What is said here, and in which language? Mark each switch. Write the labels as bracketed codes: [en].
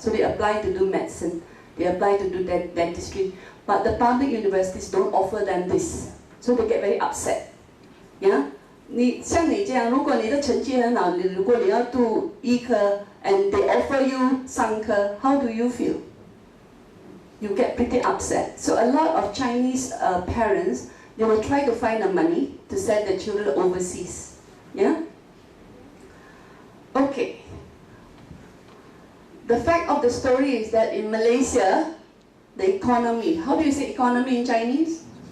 [en] So they apply to do medicine, they apply to do dentistry. But the public universities don't offer them this. so they get very upset. Yeah? [zh] 像你这样，如果你的成绩很好，如果你要读医科 [en] and they offer you [zh] 商科 [en] how do you feel? You get pretty upset. So a lot of Chinese parents, they will try to find the money to send their children overseas. Yeah? Okay. The fact of the story is that in Malaysia, the economy, how do you say economy in Chinese?